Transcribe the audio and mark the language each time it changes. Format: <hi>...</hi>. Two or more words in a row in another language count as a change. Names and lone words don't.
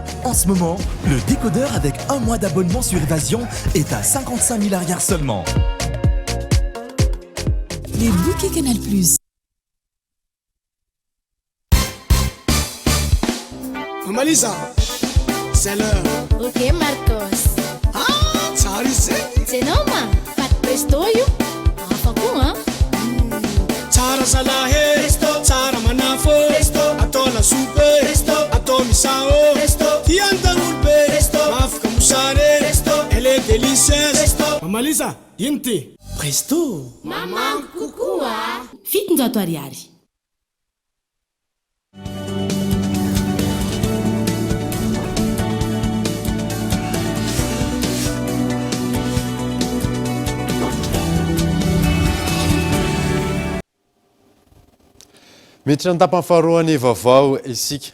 <fr>En ce moment, le décodeur avec un mois d'abonnement sur Évasion est à 55 000 arrières seulement. Les bouquets Canal+. Malisa, c'est l'heure. Ok Marcos.</fr> <mg>Ah, tsara izy zay. Tsenao ma, paty presto io. Afako hein. Tsara salahy, tsara manafo, atao lasopy, atao misao, tiantan'olo be, afaka mosary,</mg> <fr>elle est délicieuse.</fr> <mg>Mama Lisa, ino ty? Presto. Mamangu kokoa. Fitonjato ariary. Miditra ny tapany faharoany vaovao isika.</mg>